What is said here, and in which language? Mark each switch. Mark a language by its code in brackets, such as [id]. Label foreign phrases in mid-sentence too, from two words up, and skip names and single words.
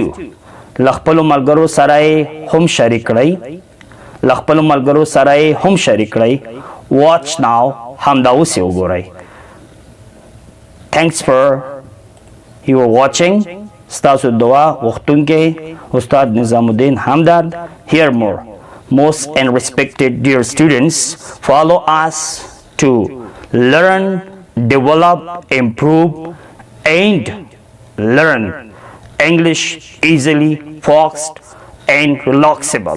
[ps] له خپلو ملګرو سره یې هم شریک کړئ. له خپلو ملګرو سره یې هم شریک کړئ. [en] Watch now. [ps] همدا اوس یې وګورئ. [en] Thanks for your watching. [ps] ستاسو دعا غوښتونکی استاد نظام الدین همدرد. [en] Hear more. Most and respected dear students, follow us to learn, develop, improve, and learn English easily, fast, and relaxable.